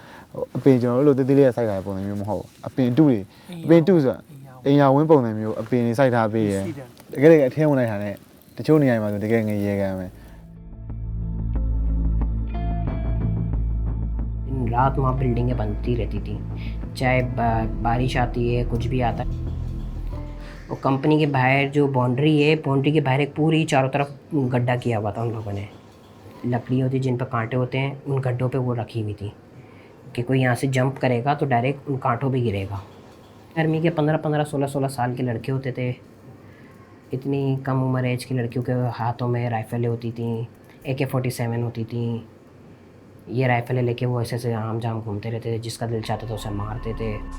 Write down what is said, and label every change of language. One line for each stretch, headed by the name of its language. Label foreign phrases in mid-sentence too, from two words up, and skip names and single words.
Burmese: အပင်ကျွန်တော်တို့လိုတေးသေးလေးစိုက်ထားတဲ့ပုံစံမျိုးမဟုတ်ဘူးအပင်တူတွေအပင်တူဆိုအိမ်ယာဝင်းပုံစံမျိုးအပင်တွေစိုက်ထားပေးရတကယ်အထင်းဝင်လိုက်တာနဲ့တချို့နေရာမှာဆိုတကယ်ငရေကန်ပဲ
Hindi: रात वहाँ बिल्डिंगें बनती रहती थी चाहे बारिश आती है कुछ भी आता है और कंपनी के बाहर जो बाउंड्री है बाउंड्री के बाहर एक पूरी चारों तरफ गड्ढा किया हुआ था उन लोगों ने लकड़ी होती जिन पर कांटे होते हैं उन गड्ढों पे वो रखी हुई थी कि कोई यहाँ से जंप करेगा तो डायरेक्ट उन कांटों पे गिरेगा आर्मी के 15-15 16-16 साल के लड़के होते थे इतनी कम उम्र एज की लड़कियों के हाथों में राइफलें होती थी AK-47 होती थी ये राइफलें लेके वो ऐसे ऐसे आम जाम घूमते रहते थे जिसका दिल चाहता था उसे मारते थे